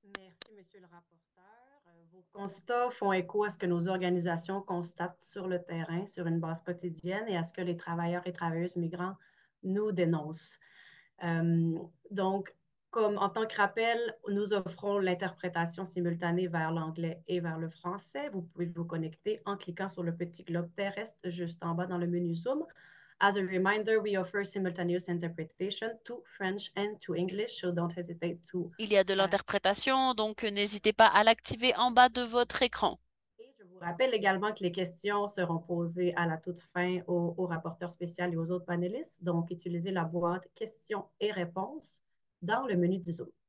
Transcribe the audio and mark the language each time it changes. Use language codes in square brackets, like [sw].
[fr] Merci, Monsieur le rapporteur. Vos constats font écho à ce que nos organisations constatent sur le terrain, sur une base quotidienne, et à ce que les travailleurs et travailleuses migrants nous dénoncent. Donc, comme en tant que rappel, nous offrons l'interprétation simultanée vers l'anglais et vers le français. Vous pouvez vous connecter en cliquant sur le petit globe terrestre juste en bas dans le menu Zoom. [en] As a reminder, we offer simultaneous interpretation to French and to English, so don't hesitate to. [fr] Il y a de l'interprétation, donc n'hésitez pas à l'activer en bas de votre écran. Et je vous rappelle également que les questions seront posées à la toute fin au rapporteur spécial et aux autres panélistes. Donc, utilisez la boîte questions et réponses dans le menu du Zoom.